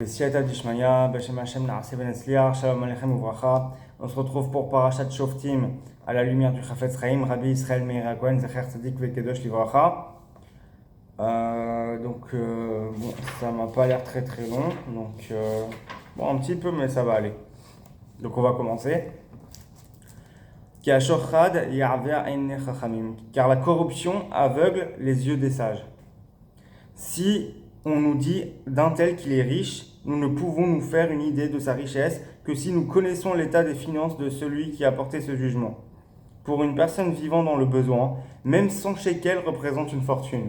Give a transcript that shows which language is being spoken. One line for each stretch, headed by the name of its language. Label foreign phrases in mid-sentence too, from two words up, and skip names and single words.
Hebrew: סייעתא דשמיא, בשם השם נעשה בן אצליח, שלום עליכם וברכה.
French: On se retrouve pour Parashat Shoftim à la lumière du Chafetz Chaim, Rabbi Israël Meir HaKohen,
Hebrew: זכר צדיק וקדוש לברכה.
French: Bon, ça m'a pas l'air très très long, bon, un petit peu, mais ça va aller. Donc on va commencer.
Hebrew: כי השוחד יעור עיני חכמים,
French: car la corruption aveugle les yeux des sages. Si on nous dit d'un tel qu'il est riche, nous ne pouvons nous faire une idée de sa richesse que si nous connaissons l'état des finances de celui qui a porté ce jugement. Pour une personne vivant dans le besoin, même 100 shekels représente une fortune.